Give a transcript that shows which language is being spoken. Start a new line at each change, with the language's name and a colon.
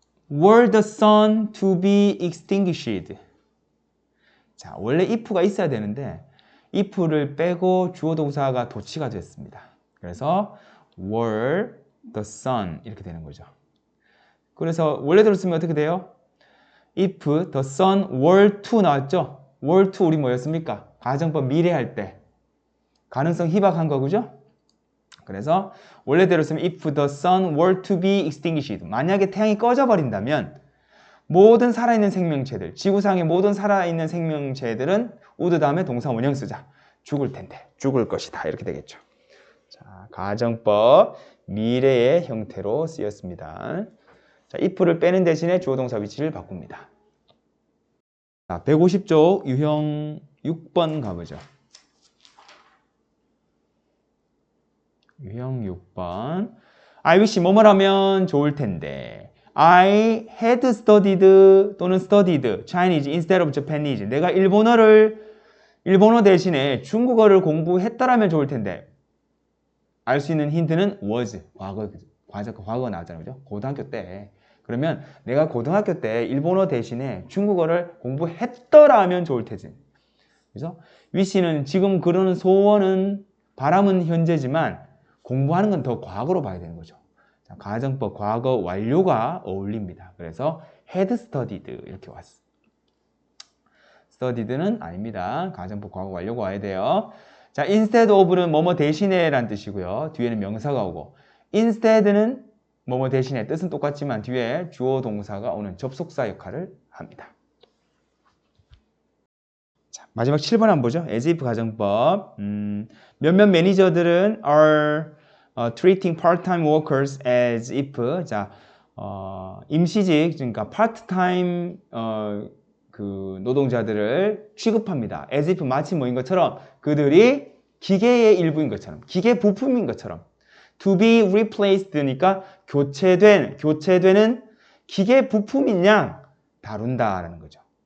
English: Were the sun to be extinguished?
Korean: 자, 원래 if가 있어야 되는데, if를 빼고 주어 동사가 도치가 됐습니다. 그래서
English: were the sun
Korean: 이렇게 되는 거죠. 그래서 원래대로 쓰면 어떻게 돼요?
English: If the sun were to
Korean: 나왔죠?
English: were to
Korean: 우리 뭐였습니까? 가정법 미래할 때 가능성 희박한 거 그죠? 그래서 원래대로 쓰면
English: if the sun were to be extinguished
Korean: 만약에 태양이 꺼져버린다면 모든 살아있는 생명체들 지구상의 모든 살아있는 생명체들은 would 다음에 동사 원형 쓰자. 죽을 텐데 죽을 것이다 이렇게 되겠죠. 자, 가정법 미래의 형태로 쓰였습니다. 자, if를 빼는 대신에 주어 동사 위치를 바꿉니다. 자, 150쪽 유형 6번 가보죠. 유형 6번.
English: I wish
Korean: 뭐뭐라면 좋을 텐데.
English: I had studied
Korean: 또는
English: studied Chinese instead of Japanese.
Korean: 내가 일본어 대신에 중국어를 공부했더라면 좋을 텐데. 알 수 있는 힌트는 was. 과거 나왔잖아요. 그죠? 고등학교 때. 그러면 내가 고등학교 때 일본어 대신에 중국어를 공부했더라면 좋을 테지. 그래서 wish는 지금 그러는 소원은 바람은 현재지만 공부하는 건 더 과거로 봐야 되는 거죠. 자, 가정법 과거 완료가 어울립니다. 그래서
English: had studied
Korean: 이렇게 왔어. studied는 아닙니다. 가정법 과거 완료가 와야 돼요. 자, instead of는 뭐뭐 대신에 란 뜻이고요. 뒤에는 명사가 오고 instead는 뭐뭐 대신에 뜻은 똑같지만 뒤에 주어 동사가 오는 접속사 역할을 합니다. 자, 마지막 7번 한번 보죠.
English: as if
Korean: 가정법. 몇몇 매니저들은
English: are treating part-time workers as if.
Korean: 자, 임시직, 그러니까 part-time 그 노동자들을 취급합니다. as if 마치 뭐인 것처럼 그들이 기계의 일부인 것처럼, 기계 부품인 것처럼.
English: to be replaced
Korean: 니까 교체되는 기계 부품인 양 다룬다라는 거죠.